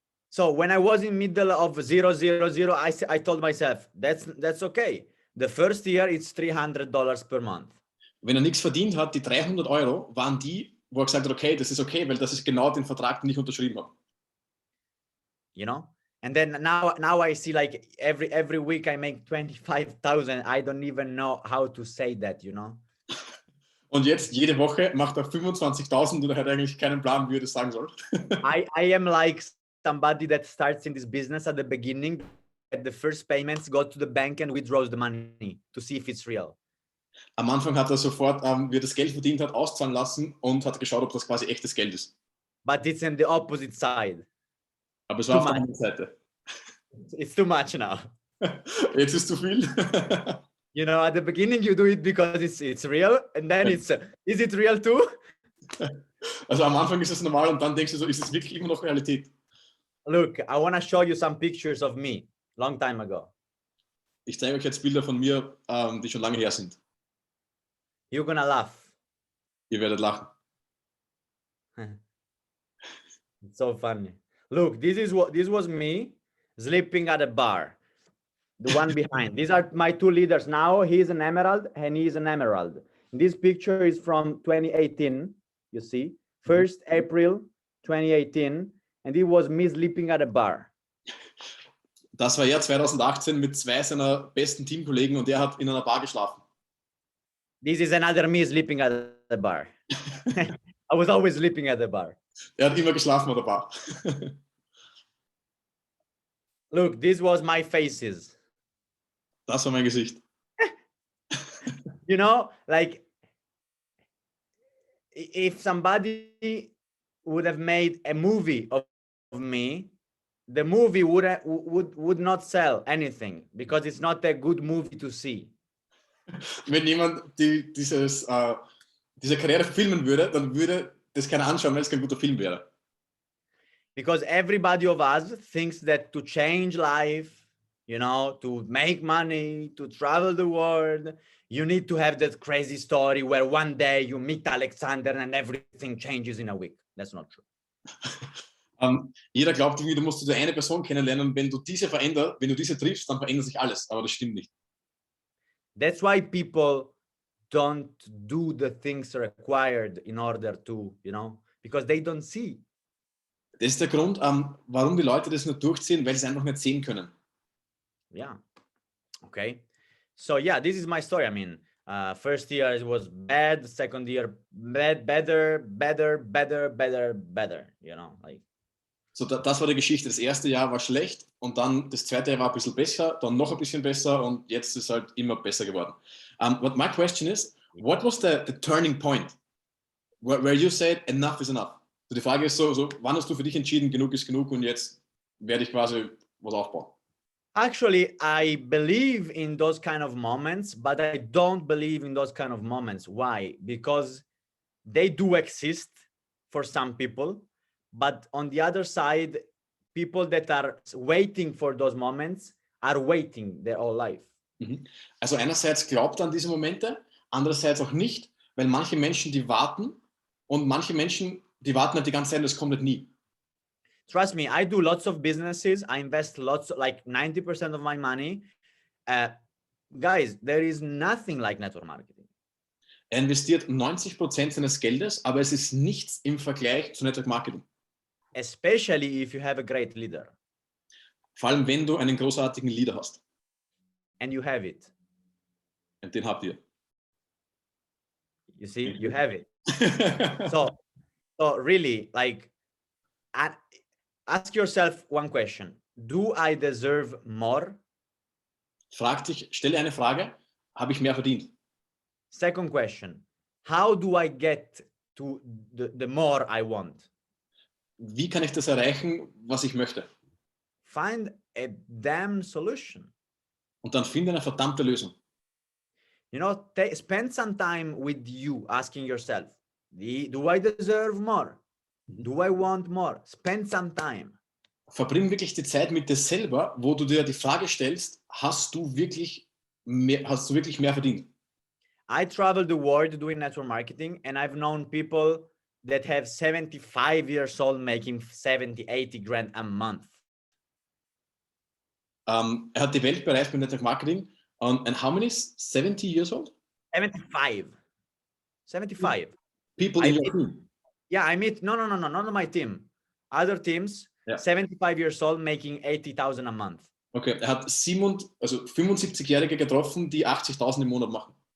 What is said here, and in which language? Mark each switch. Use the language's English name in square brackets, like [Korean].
[English] So when I was in middle of 0, 0, 0, I told myself, that's okay. The first year it's $300 per month. [German] Wenn er nichts verdient hat, die 300 Euro waren die, wo er gesagt hat, okay, das ist okay, weil das ist genau den Vertrag, den ich unterschrieben habe. [English] You know? And then now I see like every week I make 25,000. I don't even know how to say that, you know? [German] Und jetzt, jede Woche macht er 25.000 und er hat eigentlich keinen Plan, wie er das sagen soll. [English] I am like somebody that starts in this business at the beginning, at the first payments, go to the bank and withdraws the money to see if it's real. [German] Am Anfang hat er sofort, wie er das Geld verdient hat, auszahlen lassen und hat geschaut, ob das quasi echtes Geld ist. [English] But it's in the opposite side. [German] Aber es war auf der anderen Seite. [English] It's too much now. [German] Jetzt ist zu viel. [English] You know, at the beginning you do it because it's real, and then is it real too? [German] Also am Anfang ist es normal und dann denkst du so, ist es wirklich immer noch Realität? [English] Look, I want to show you some pictures of me long time ago. [German] Ich zeige euch jetzt Bilder von mir, die schon lange her sind. [English] You're gonna laugh. [German] Ihr werdet lachen. [English] It's so funny. Look, this was me sleeping at a bar. The one behind. These are my two leaders now. He's an emerald and he's an emerald. This picture is from 2018. You see, 1st April 2018, and it was me sleeping at a bar. [German] Das war er 2018 mit 2 seiner besten Teamkollegen und er hat in einer Bar geschlafen. [English] This is another me sleeping at the bar. I was always sleeping at the bar. [German] Er hat immer geschlafen an der Bar. [English] Look, this was my faces. [German] Das war mein Gesicht. [English] You know, like if somebody would have made a movie of me, the movie would not sell anything because it's not a good movie to see. [German] Wenn jemand diese Karriere filmen würde, dann würde das keiner anschauen, weil es kein guter Film wäre. [English] Because everybody of us thinks that to change life, you know, to make money, to travel the world, you need to have that crazy story where one day you meet Alexander and everything changes in a week. That's not true. [German] Jeder glaubt irgendwie, du musst eine Person kennenlernen und wenn du diese triffst, dann verändert sich alles. Aber das stimmt nicht. [English] That's why people don't do the things required in order to, you know, because they don't see. [German] Das ist der Grund, warum die Leute das nur durchziehen, weil sie es einfach nicht sehen können. [English] Yeah. Okay. So yeah, this is my story. I mean, first year it was bad. Second year better. You know, like. [German] So, das war die Geschichte. Das erste Jahr war schlecht und dann das zweite Jahr war ein bisschen besser, dann noch ein bisschen besser und jetzt ist es halt immer besser geworden. [English] But my question is, what was the turning point where you said enough is enough? [German] So die Frage ist so, wann hast du für dich entschieden, genug ist genug und jetzt werde ich quasi was aufbauen? [English] Actually, I believe in those kind of moments, but I don't believe in those kind of moments. Why? Because they do exist for some people, but on the other side, people that are waiting for those moments are waiting their whole life. [German] Also einerseits glaubt an diese Momente, andererseits auch nicht, weil manche Menschen, die warten und manche Menschen, die warten halt die ganze Zeit und es kommt halt nie. [English] Trust me, I do lots of businesses. I invest lots, like 90% of my money. Guys, there is nothing like network marketing. [German] Er investiert 90% seines Geldes, aber es ist nichts im Vergleich zu Network Marketing. [English] Especially if you have a great leader. [German] Vor allem, wenn du einen großartigen Leader hast. [English] And you have it. [German] Und den habt ihr. [English] You see, you have it. So really, like, ask yourself one question. Do I deserve more? [German] Stelle eine Frage, habe ich mehr verdient? [English] Second question, how do I get to the more I want? [German] Wie kann ich das erreichen, was ich möchte? [English] Find a damn solution. [German] Und dann finde eine verdammte Lösung. [English] You know, spend some time with you asking yourself, do I deserve more? Do I want more? Spend some time. [German] Verbring wirklich die Zeit mit dir selber, wo du dir die Frage stellst, hast du wirklich mehr verdient? [English] I travel the world doing network marketing and I've known people that have 75 years old making 70, 80 grand a month. [German] Er hat die Welt bereist mit Network Marketing. [English] And how many is 70 years old? 75. 75. People in your team. Yeah, I meet, no, not my team. Other teams, yeah. 75 years old making 80,000 a month. [German] Okay, er hat 75-Jährige getroffen, die 80.000 im Monat machen.